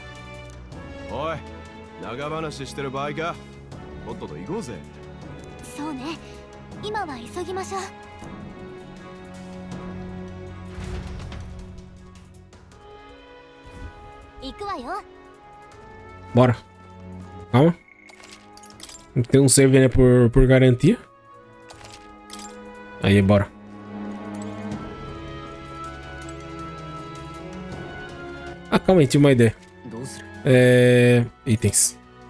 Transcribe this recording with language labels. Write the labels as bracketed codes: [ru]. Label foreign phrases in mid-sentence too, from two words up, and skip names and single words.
[ja] おい、長話してる場合か。とっとと行こうぜ。そうね、今は急ぎましょう。行くわよ。 [pt] Bora. Calma. Tem um save, né, por garantia. Aí, bora. Ah, calma aí, tinha uma ideia. Itens.